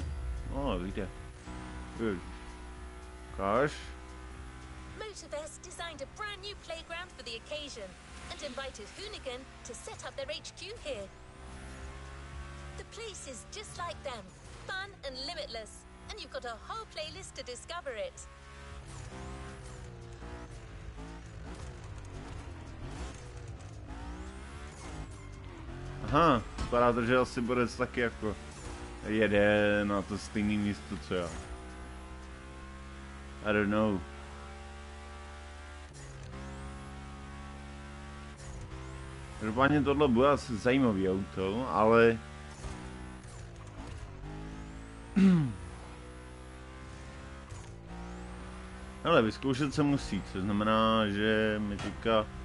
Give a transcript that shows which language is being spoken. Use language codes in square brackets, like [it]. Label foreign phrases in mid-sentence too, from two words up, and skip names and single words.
[en] Oh, vidíte. Good. Gosh. Motorfest designed a brand new playground for the occasion and invited Hoonigan to set up their HQ here. The place is just like them, fun and limitless, and you've got a whole playlist to discover it. [cs] Aha, vypadá to, že asi bude taky jako jede na to stejné místo, co já. [en] I don't know. [cs] Každopádně tohle bude asi zajímavý auto, ale... Ale vyzkoušet se musí, což znamená, že mi teďka...